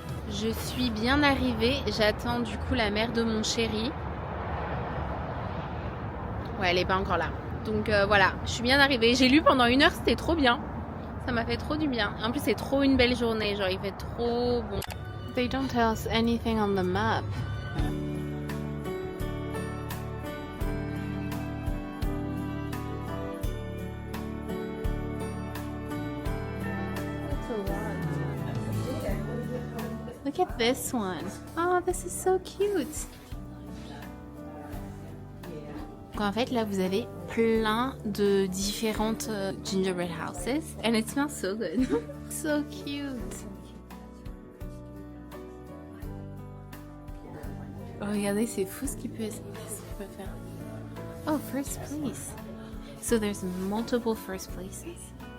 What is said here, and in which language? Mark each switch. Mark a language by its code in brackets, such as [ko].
[fr] Je suis bien arrivée, j'attends du coup la mère de mon chéri. Ouais, elle est pas encore là. Donc voilà, je suis bien arrivée. J'ai lu pendant 1 heure, c'était trop bien. Ça m'a fait trop du bien. En plus, c'est trop une belle journée. Genre, il fait trop bon. [en] They don't tell us anything on the map. Look at this one. Oh, this is so cute. [fr] En fait, là, vous avez plein de différentes gingerbread houses. [en] And it smells so good. So cute. [fr] Oh, regardez, c'est fou ce qu'il peut faire. [en] Oh, first place. So there's multiple first places.